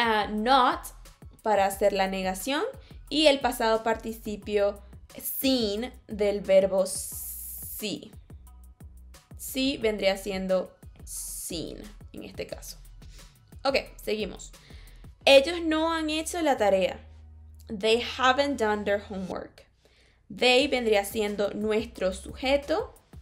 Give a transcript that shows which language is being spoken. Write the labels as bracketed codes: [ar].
[es] Not, para hacer la negación, y el pasado participio seen del verbo see. See vendría siendo seen en este caso. Ok, seguimos. Ellos no han hecho la tarea. [en] They haven't done their homework. [es] They vendría siendo nuestro sujeto.